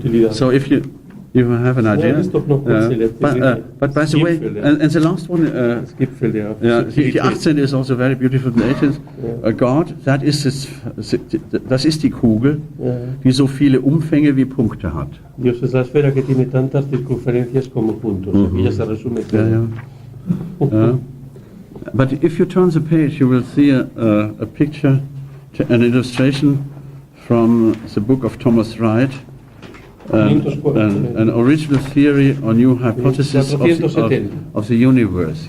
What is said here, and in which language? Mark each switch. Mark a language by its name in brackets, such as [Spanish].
[English] So if you have an idea, but by the way, and the last one, the 18 is also very beautiful. The 18th, God, [German] das ist die Kugel, die so viele Umfänge wie Punkte hat. [Spanish] Dios es la esfera que tiene tantas circunferencias como puntos. Aquí ya se resume todo. [English] But if you turn the page, you will see a picture, an illustration from the book of Thomas Wright, an original theory or new hypothesis of the universe.